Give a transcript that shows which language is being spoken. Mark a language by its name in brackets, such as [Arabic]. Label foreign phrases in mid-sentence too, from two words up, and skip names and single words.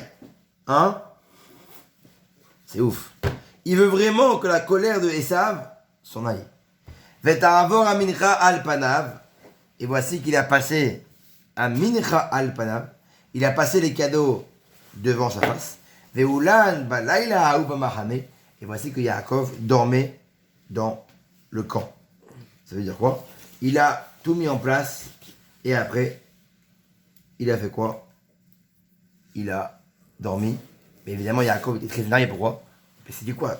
[French] Hein? C'est ouf. Il veut vraiment que la colère de Esav s'en aille. [Hebrew] ותעבור המנחה על פניו. [French] Et voici qu'il a passé à [Hebrew] מנחה על פניו. [French] Il a passé les cadeaux devant sa face. [Hebrew] והוא לן בלילה ההוא במחנה. [French] Et voici que Yaakov dormait dans le camp. Ça veut dire quoi? Il a tout mis en place et après, il a fait quoi? Il a dormi. Mais évidemment, Yaakov était très énervé. Pourquoi? Mais c'est dit quoi?